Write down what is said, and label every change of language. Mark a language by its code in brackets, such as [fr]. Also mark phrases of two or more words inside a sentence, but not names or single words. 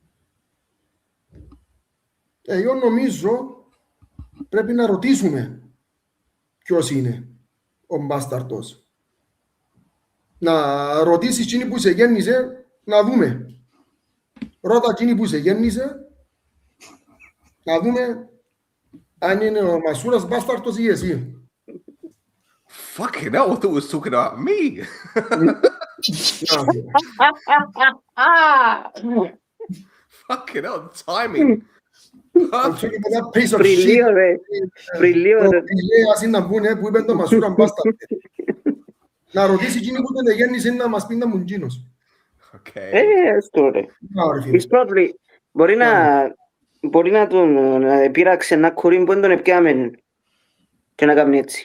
[el] Εγώ νομίζω πρέπει να ρωτήσουμε ποιος είναι ο μπάσταρτος. Να ρωτήσεις εκείνη που σε γέννησε, να δούμε. Ρώτα εκείνη που σε γέννησε, να δούμε αν είναι ο Μασούρας μπάσταρτος ή εσύ. [en] Fucking hell, I thought it was talking about me. Fucking hell, timing. [el] Πριλίο, ρε. Πριλίο, ρε. Ας είναι να πούνε που είπε το Μασούρα μπάσταρτος. Να ρωτήσει εκείνη που τον γέννησε να μας πει να μου γίνος. Έστω, ρε. Μπορεί να τον πείραξε ένα κορί που δεν τον επιάμε και να κάνει έτσι.